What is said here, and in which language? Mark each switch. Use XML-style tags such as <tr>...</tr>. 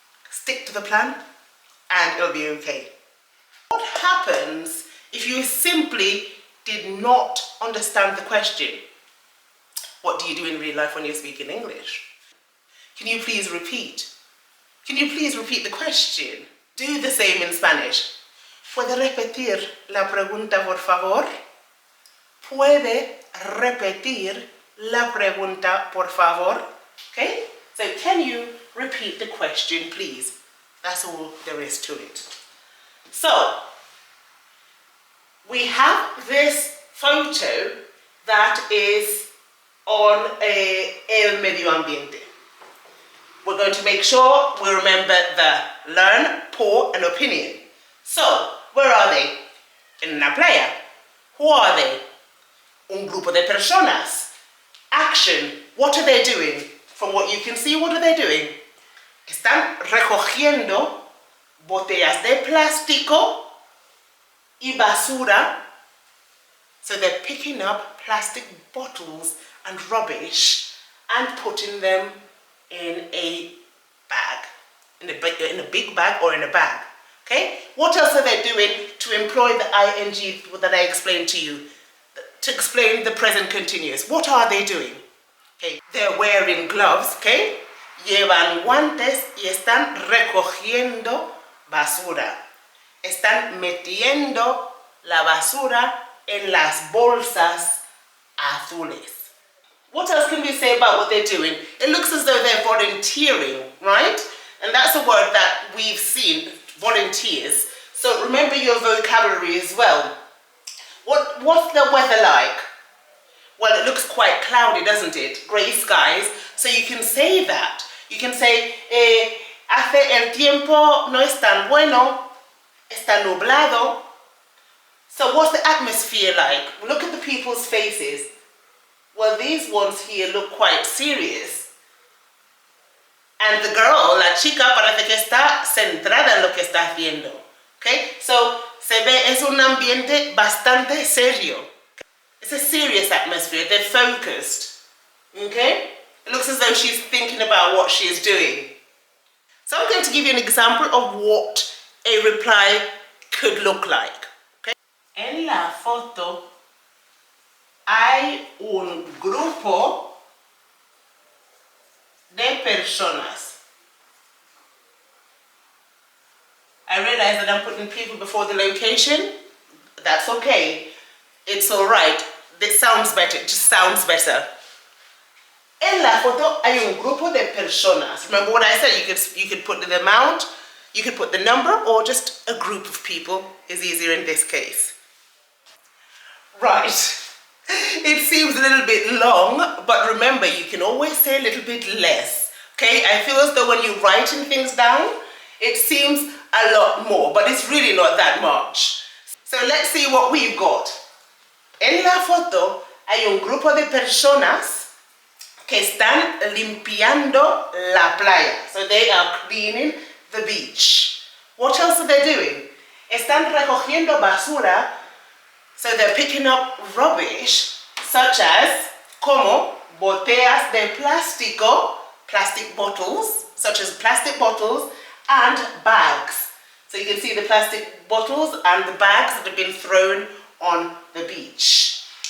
<en>Stick to the plan and it'll be okay. What happens if you simply did not understand the question? What do you do in real life when you're speaking English? Can you please repeat? Can you please repeat the question? Do the same in Spanish.</en> <es>¿Puede repetir la pregunta, por favor? ¿Puede repetir la pregunta, por favor?</es> <en>Okay? So can you repeat the question, please? That's all there is to it. So, we have this photo that is on</en> <es>el medio ambiente.</es> <en>We're going to make sure we remember the learn, pour, and opinion. So, where are they?</en> <es>En la playa.</es> <en>Who are they?</en> <es>Un grupo de personas.</es> <en>Action. What are they doing? From what you can see, what are they doing?</en> <es>Están recogiendo botellas de plástico y basura.</es> <en>So they're picking up plastic bottles and rubbish and putting them in a bag. In a big bag or in a bag. Okay? What else are they doing to employ the ing that I explained to you? To explain the present continuous. What are they doing? Okay, they're wearing gloves, okay?</en> <es>Llevan guantes y están recogiendo basura. Están metiendo la basura en las bolsas azules.</es> <en>What else can we say about what they're doing? It looks as though they're volunteering, right? And that's a word that we've seen, volunteers. So remember your vocabulary as well. What's the weather like? Well, it looks quite cloudy, doesn't it? Grey skies. So you can say that. You can say,</en> <es>hace el tiempo no es tan bueno, está nublado.</es> <en>So what's the atmosphere like? Look at the people's faces. Well, these ones here look quite serious. And the girl,</en> <es>la chica, parece que está centrada en lo que está haciendo. Okay? So, se ve, es un ambiente bastante serio.</es> <en>It's a serious atmosphere. They're focused. Okay? It looks as though she's thinking about what she is doing. So I'm going to give you an example of what a reply could look like. Okay?</en> <es>En la foto hay un grupo de personas.</es> <en>I realize that I'm putting people before the location. That's okay. It's all right. It sounds better. It just sounds better.</en> <es>En la foto hay un grupo de personas.</es> <en>Remember what I said? You could put the amount, you could put the number, or just a group of people is easier in this case. Right. It seems a little bit long, but remember, you can always say a little bit less. Okay? I feel as though when you're writing things down, it seems a lot more, but it's really not that much. So let's see what we've got.</en> <es>En la foto hay un grupo de personas que están limpiando la playa.</es> <en>So they are cleaning the beach. What else are they doing?</en> <es>Están recogiendo basura.</es> <en>So they're picking up rubbish, such as</en> <es>como botellas de plástico,</es> <en>plastic bottles, such as plastic bottles, and bags. So you can see the plastic bottles and the bags that have been thrown on the beach.</en>